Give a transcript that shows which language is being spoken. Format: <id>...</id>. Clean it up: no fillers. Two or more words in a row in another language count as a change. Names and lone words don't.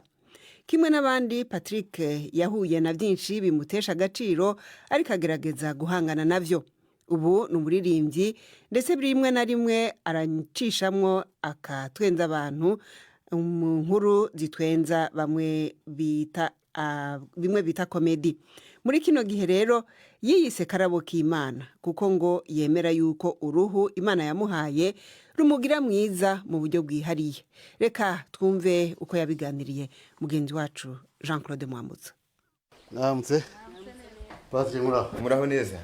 <rn>Kimwe n'abandi, Patrick yahuye na byinshi bimutesha agaciro, ariko agerageza guhangana navyo. Ubu ni umuririmbyi, ndetse rimwe na rimwe aracishamwo akatwenza abantu mu nkuru zitwenza bimwe bita komedi. Muri kino gihe rero yiyise Karabo k'Imana, kuko ngo yemera yuko uruhu Imana yamuhaye rumugira mwiza mu buryo bwihariye. Reka twumve uko yabiganiriye mugenzi wacu Jean Claude Mwambutsa. Namutse Patrick Muraho neza.</rn>